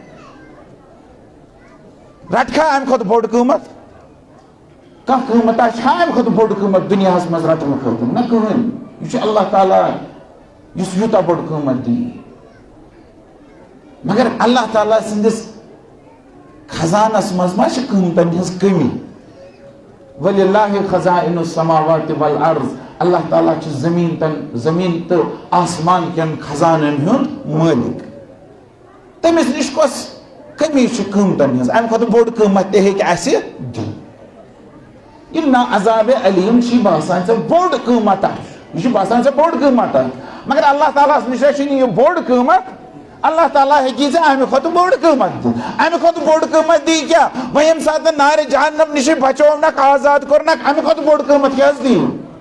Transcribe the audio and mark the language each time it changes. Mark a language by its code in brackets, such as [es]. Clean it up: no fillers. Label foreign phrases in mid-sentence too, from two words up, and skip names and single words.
[ks] رٹکھا امہِ کھۄتہٕ بوٚڑ قۭمت کانٛہہ قۭمتا چھا امہِ کھۄتہٕ بوٚڑ قۭمت دُنیاہس منٛز رٹنہٕ خٲطرٕ نہ کٕہٕنۍ یہِ چھُ اللہ تعالیٰ یُس یوٗتاہ بوٚڑ قۭمت دِیہِ مگر اللہ تعالیٰ سٕنٛدِس خزانس منٛز ما چھِ قۭمتن ہٕنٛز کٔمی [ar] وَلِلَّهِ خَزَائِنُ السَّمَاوَاتِ وَالْأَرْضِ [ks] اللہ تعالیٰ چھُ زمیٖن تہٕ آسمان کٮ۪ن خزانن ہُنٛد مٲلِک تٔمِس نِش کۄس کٔمی چھِ قۭمتن ہٕنٛز امہِ کھۄتہٕ بوٚڑ قۭمت تہِ ہیٚکہِ اَسہِ دِتھ یہِ نا عذابِ علیٖم چھُے باسان ژےٚ بوٚڑ قۭمتا یہِ چھُ باسان ژےٚ بوٚڑ قۭمتا مگر اللہ تعالیٰ ہس نِش چھُنہٕ یہِ بوٚڑ قۭمت اللہ تعالیٰ ہیٚکی ژےٚ امہِ کھۄتہٕ بوٚڑ قۭمت دِتھ امہِ کھۄتہٕ بوٚڑ قۭمت دی کیٛاہ وۄنۍ ییٚمہِ ساتہٕ نارِ جہنم نِش بچوونکھ آزاد کوٚرنکھ امہِ کھۄتہٕ بوٚڑ قۭمت کیٛاہ حظ دِیہِ